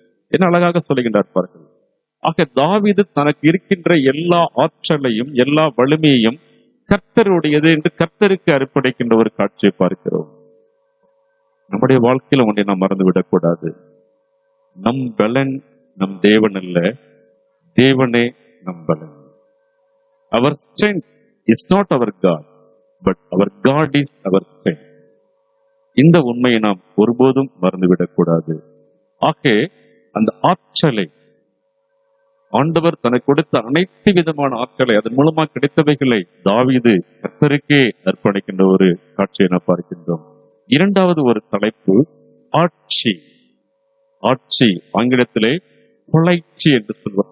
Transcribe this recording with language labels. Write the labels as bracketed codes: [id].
[ta] என்ன அழகாக சொல்லுகின்றார் பாருங்கள். ஆக தாவீது தனக்கு இருக்கின்ற எல்லா ஆற்றலையும் எல்லா வலிமையையும் கர்த்தருடையது என்று கர்த்தருக்கு அர்ப்பணிக்கின்ற ஒரு காட்சியை பார்க்கிறோம். நம்முடைய வாழ்க்கையில ஒன்றை நாம் மறந்துவிடக் கூடாது. நம் பலன் நம் தேவன் அல்ல, தேவனே நம் பலன். [en] Our strength is not our God, but our God is our strength. [ta] இந்த உண்மையை நாம் ஒருபோதும் மறந்துவிடக் கூடாது. ஆக அந்த ஆற்றலை ஆண்டவர் தனக்கு கொடுத்த அனைத்து விதமான ஆற்றலை, அதன் மூலமா கிடைத்தவைகளை தாவீது கர்த்தருக்கே அர்ப்பணிக்கின்ற ஒரு காட்சியை நாம் பார்க்கின்றோம். இரண்டாவது ஒரு தலைப்பு ஆட்சி. ஆட்சி ஆங்கிலத்திலே பொலைட்சி என்று சொல்வார்.